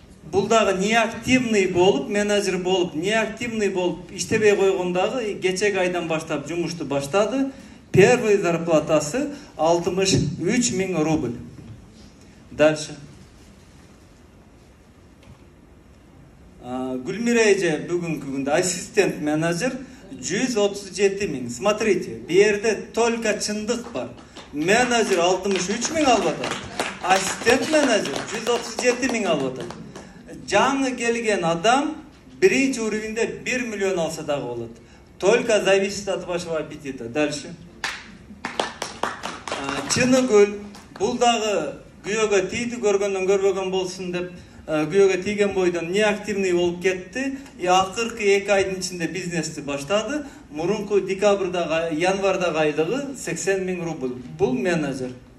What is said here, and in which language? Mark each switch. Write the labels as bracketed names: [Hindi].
[Kyrgyz] Бул дагы неактивный болуп, менеджер болуп, неактивный болуп иштебей койгондагы кечеги айдан баштап жумушту баштады. [Russian] Первый [Kyrgyz] зарплатасы 63 000 рубль. [Russian] Дальше. [Kyrgyz] Гүлмира эже бүгүнкү күндө ассистент менеджер 137 000. [Russian] Смотрите, [Kyrgyz] бу жерде [Russian] только [Kyrgyz] чындык бар. Менеджер 63 000 алып атат. Ассистент менеджер 137 000 алып атат. Жаңы келген адам биринчи уровеньде 1 миллион алса дагы болот. [Russian] Только зависит от вашего аппетита. Дальше. [Kyrgyz] Чыныгүл, бул дагы күйөөгө тийди, көргөндөн көрбөгөн болсун деп күйөөгө тийген бойдон неактивный болуп кетти. Акыркы 2 айдын ичинде бизнести баштады. Мурунку декабрда, январда айлыгы 80 000 рубль. Бул менеджер.